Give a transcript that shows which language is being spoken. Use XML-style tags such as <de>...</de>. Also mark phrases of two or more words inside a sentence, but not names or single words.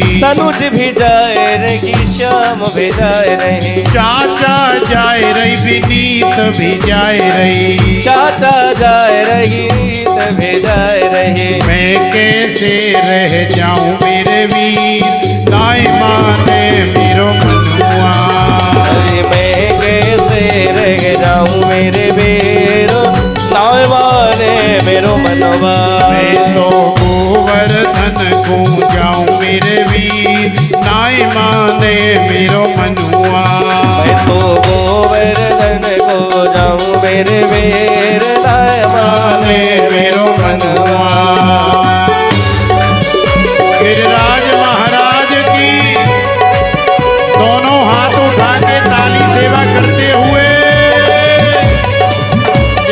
<bra>तनुज भी जाए रही, श्याम भी जाए रही, चाचा जाए रही, विनीत भी जाए रही, चाचा जाए रही, भी जाए रही। मैं कैसे रह जाऊं मेरे वीर, नाय माने मेरो मनुआ। अरे मैं कैसे रह जाऊं मेरे वीर, नाय माने मेरो मनवा। मैं तो गोवर्धन को जाऊं मेरे वीर, नाय माने मेरो मनुआ। मैं तो गोवर्धन को जाऊं मेरे वीर, नाय माने मेरो मनवा।</bra> <hi>गिरिराज महाराज की दोनों हाथ उठा के ताली सेवा करते हुए</hi>